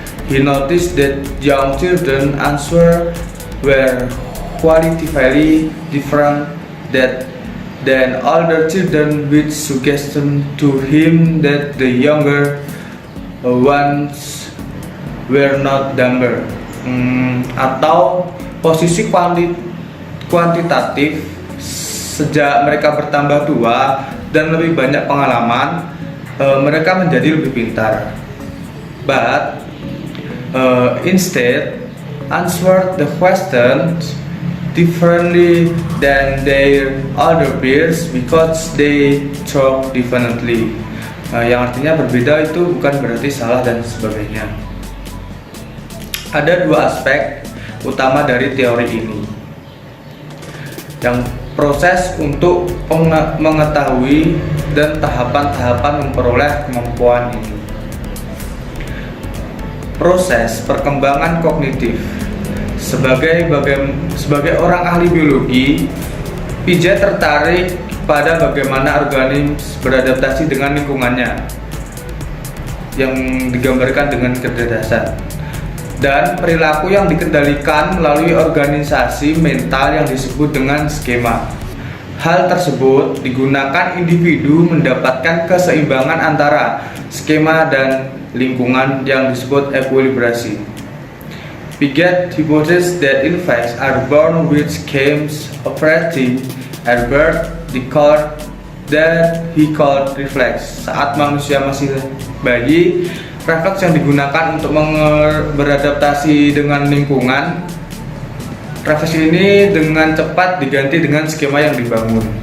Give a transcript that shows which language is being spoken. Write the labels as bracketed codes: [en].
[en] He noticed that young children answer were qualitatively different than older children, which suggested to him that the younger ones were not dumber. [id] Atau posisi kuantitatif sejak mereka bertambah tua dan lebih banyak pengalaman, mereka menjadi lebih pintar. [en] But instead answered the questions differently than their older peers because they talk differently. [id] Yang artinya berbeda itu bukan berarti salah dan sebagainya. Ada dua aspek utama dari teori ini. Yang proses untuk mengetahui dan tahapan-tahapan memperoleh kemampuan ini. Proses perkembangan kognitif. Sebagai orang ahli biologi, Piaget tertarik pada bagaimana organisme beradaptasi dengan lingkungannya yang digambarkan dengan kecerdasan dan perilaku yang dikendalikan melalui organisasi mental yang disebut dengan skema. Hal tersebut digunakan individu mendapatkan keseimbangan antara skema dan lingkungan yang disebut ekuilibrasi. [en] Piaget hypothesized that infants are born with schemes operating at birth, that he called reflex. [id] Saat manusia masih bayi, refleks yang digunakan untuk beradaptasi dengan lingkungan, refleks ini dengan cepat diganti dengan skema yang dibangun.